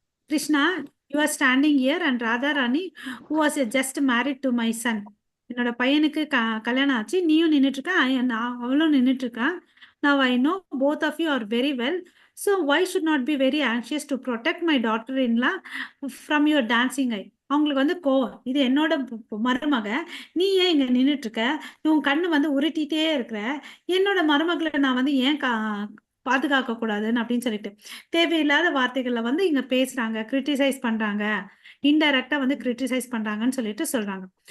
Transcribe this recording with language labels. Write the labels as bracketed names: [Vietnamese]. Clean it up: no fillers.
[English] Krishna, you are standing here and Radharani who was just married to my son. [Tamil] என்னோட பையனுக்கு கல்யாணம் ஆச்சு, நீயும் நின்றுட்டு இருக்க, அவளும் நின்றுட்டு இருக்கா. [English] Now I know both of you are very well. So why should not be very anxious to protect my daughter-in-law from your dancing eye? [Tamil] அவங்களுக்கு வந்து கோவம், இது என்னோட மருமக, நீ ஏன் இங்க நின்றுட்டு இருக்க, உன் கண்ணு வந்து உருட்டிட்டே இருக்கிற, என்னோட மருமகளை நான் வந்து ஏன் பாதுகாக்க கூடாதுன்னு அப்படின்னு சொல்லிட்டு தேவையில்லாத வார்த்தைகள்ல வந்து இங்க பேசுறாங்க, கிரிட்டிசைஸ் பண்றாங்க, இன்டைரக்டா வந்து கிரிட்டிசைஸ் பண்றாங்கன்னு சொல்லிட்டு சொல்றாங்க.